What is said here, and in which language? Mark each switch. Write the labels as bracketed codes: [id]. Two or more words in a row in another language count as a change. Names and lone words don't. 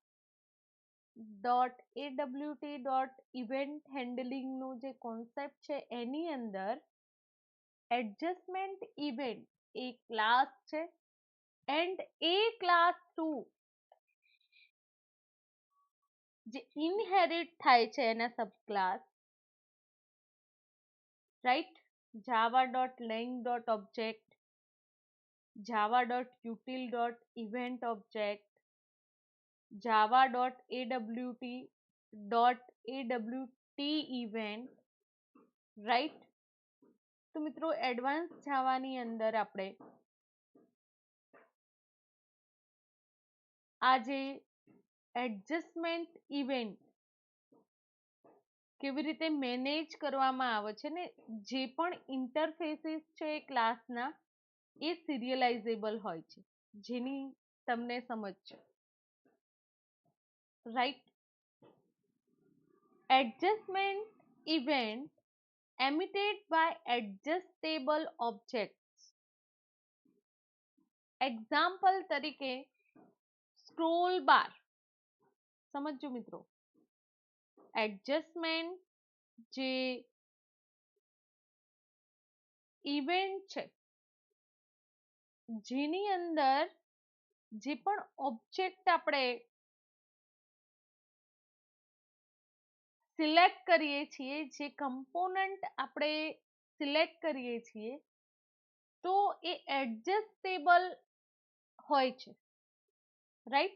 [gu] .awt.ઇવેન્ટ હેન્ડલિંગનો જે કોન્સેપ્ટ છે એની અંદર એડજસ્ટમેન્ટ ઇવેન્ટ એ ક્લાસ છે એન્ડ એ ક્લાસ થ્રુ જે ઇનહેરિટ થાય છે એના [en] sub class, [gu] રાઈટ. [en] java.lang.object, java.util.event object, java.awt.awt event, [gu] રાઈટ. તો મિત્રો એડવાન્સ જાવાની અંદર આપણે આ જે એડજસ્ટમેન્ટ ઇવેન્ટ કેવી રીતે મેનેજ કરવામાં આવે છે ને જે પણ ઇન્ટરફેસીસ છે એ ક્લાસના એ સિરિયલાઇઝેબલ હોય છે, જેની તમને સમજ છે, રાઈટ. [en] adjustment event emitted by adjustable objects. [gu] એક્ઝામ્પલ તરીકે [en] scroll bar [gu] સમજો મિત્રો. એડજસ્ટમેન્ટ જે ઇવેન્ટ છે જેની અંદર જે પણ ઓબ્જેક્ટ આપણે સિલેક્ટ કરીએ છીએ, જે કમ્પોનન્ટ આપણે સિલેક્ટ કરીએ છીએ તો એ એડજસ્ટેબલ હોય છે, રાઈટ.